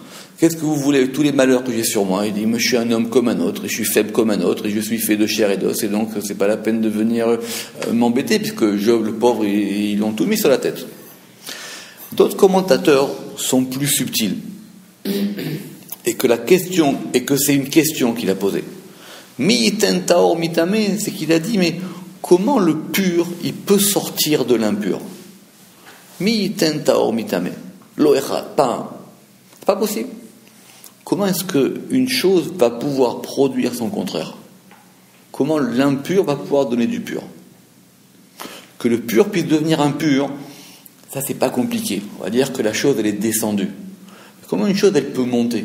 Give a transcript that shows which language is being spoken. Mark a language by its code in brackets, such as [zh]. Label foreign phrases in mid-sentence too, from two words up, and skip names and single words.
[fr] Qu'est-ce que vous voulez avec tous les malheurs que j'ai sur moi? Il dit, moi je suis un homme comme un autre, et je suis faible comme un autre, et je suis fait de chair et d'os, et donc c'est pas la peine de venir m'embêter, puisque Job, le pauvre, ils l'ont tout mis sur la tête. D'autres commentateurs sont plus subtils, et que c'est une question qu'il a posée. [he] מי יתן טהור מטמא, [fr] c'est qu'il a dit, mais comment le pur, il peut sortir de l'impur? [he] מי יתן טהור מטמא, לא אחד, [fr] pas possible. Comment est-ce qu'une chose va pouvoir produire son contraire? Comment l'impur va pouvoir donner du pur? Que le pur puisse devenir impur, ça c'est pas compliqué. On va dire que la chose elle est descendue. Comment une chose elle peut monter?